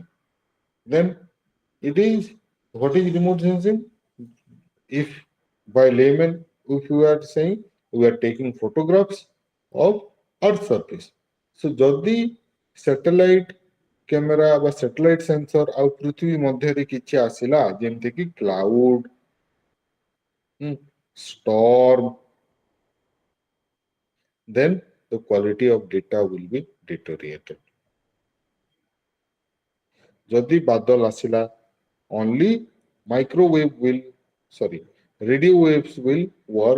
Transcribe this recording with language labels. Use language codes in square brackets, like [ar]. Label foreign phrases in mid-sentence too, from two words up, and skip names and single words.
[en] Then it is, what is remote sensing? If by layman, if you are saying we are taking photographs of earth surface, so [or] ଯଦି satellite camera ବା satellite sensor ଆଉ ପୃଥିବୀ ମଧ୍ୟରେ କିଛି ଆସିଲା ଯେମିତି କି [en] cloud storm, then the quality of data will be deteriorated. [or] ଯଦି ବାଦଲ ଆସିଲା, [en] only microwave will, sorry, radio waves will work.